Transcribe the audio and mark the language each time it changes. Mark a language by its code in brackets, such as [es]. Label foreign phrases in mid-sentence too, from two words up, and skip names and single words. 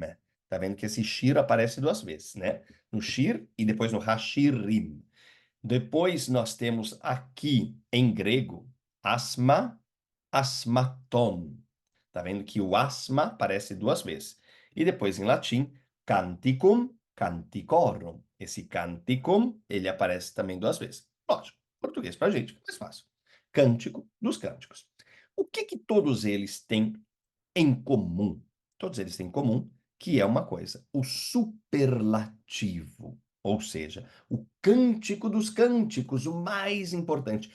[pt] Tá vendo que esse Shir aparece duas vezes, né? No Shir e depois no HaShirim. Depois nós temos aqui em grego [el] ᾆσμα, ᾀσμάτων. [pt] Tá vendo que o asma aparece duas vezes. E depois em latim, [la] canticum, canticorum. [pt] Esse canticum, ele aparece também duas vezes. Lógico, português pra gente, é mais fácil. Cântico dos cânticos. O que que todos eles têm em comum? Todos eles têm em comum que é uma coisa, o superlativo, ou seja, o cântico dos cânticos, o mais importante.